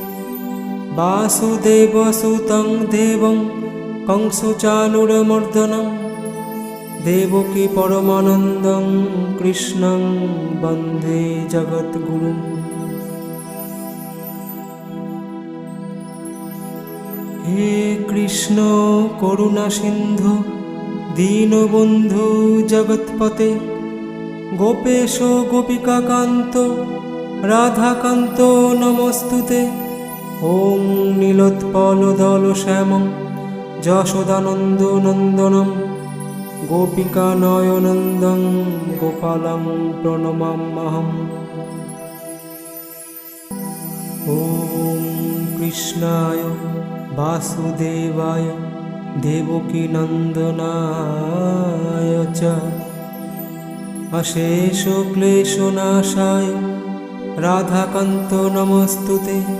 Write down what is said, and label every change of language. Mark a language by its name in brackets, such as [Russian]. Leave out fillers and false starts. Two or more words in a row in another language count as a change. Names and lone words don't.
[Sanskrit] বাসুদেবসুतं দেবং কংসচাণূরমর্দনম দেবকী পরমানন্দং কৃষ্ণং বন্দে জগদ্গুরুম। হে কৃষ্ণ করুণা সিন্ধু দীনবন্ধু জগৎপতে, গোপেশ গোপিকাকান্ত রাধাকান্ত নমস্তুতে। ওম নীলোৎপলদল শ্যামং যশোদানন্দ নন্দনম গোপিকা নয়নন্দং গোপালং প্রণমাম্যহম। ওম কৃষ্ণায় বাসুদেবায় দেবকী নন্দনায় চ অশেষ ক্লেশনাশায় রাধাকান্ত নমস্তুতে।